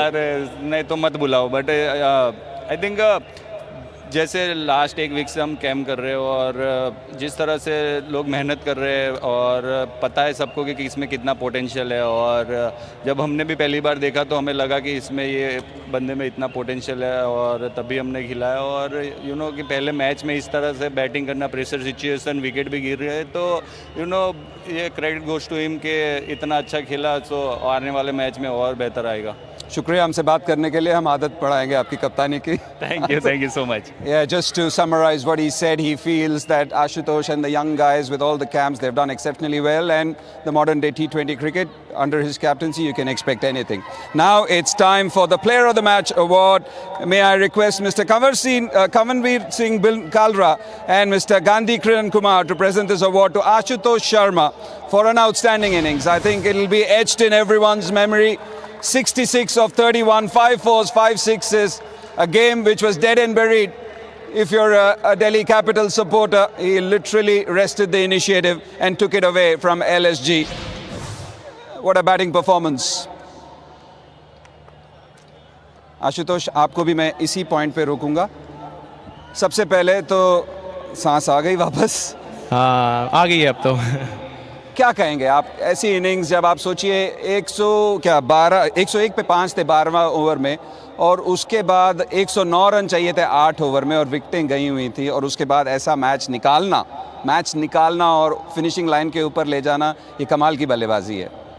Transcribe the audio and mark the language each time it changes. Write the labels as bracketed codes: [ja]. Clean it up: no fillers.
[hi] अरे नहीं तो मत बुलाओ, [en] but I think [hi] जैसे लास्ट 1 वीक से हम कैम्प कर रहे हो और जिस तरह से लोग मेहनत कर रहे हैं और पता है सबको कि इसमें कितना पोटेंशियल है, और जब हमने भी पहली बार देखा तो हमें लगा कि इसमें ये बंदे में इतना पोटेंशियल है और तभी हमने खिलाया। और [en] you know [hi] कि पहले मैच में इस तरह से बैटिंग करना, प्रेशर सिचुएशन, विकेट भी गिर रहे हैं, तो यू नो ये [en] credit goes to him [hi] कि इतना अच्छा खेला, तो आने वाले मैच में और बेहतर आएगा। शुक्रिया हमसे बात करने के लिए, हम आदत पढ़ाएंगे आपकी कप्तानी की। [en] Thank you so much. Yeah, just to summarize what he said, he feels that Ashutosh and the young guys with all the camps, they've done exceptionally well, and the modern day T20 cricket, under his captaincy, you can expect anything. Now it's time for the Player of the Match award. May I request Mr. Kavanveer Singh Kalra and Mr. Gandhi Kiran Kumar to present this award to Ashutosh Sharma for an outstanding innings. I think it'll be etched in everyone's memory. 66 of 31, 5 fours, 5 sixes, a game which was dead and buried. If you're a Delhi Capital supporter, he literally wrested the initiative and took it away from LSG. What a batting performance. [hi] Ashutosh, आपको भी मैं इसी point पे रोकूंगा। सबसे पहले तो सांस आ गई वापस? हाँ, आ गई है अब तो। क्या कहेंगे आप, ऐसी इनिंग्स जब आप सोचिए 101 पे 5 थे 12वां ओवर में, और उसके बाद 109 रन चाहिए थे 8 ओवर में और विकेटें गई हुई थी, और उसके बाद ऐसा मैच निकालना और फिनिशिंग लाइन के ऊपर ले जाना, ये कमाल की बल्लेबाजी है।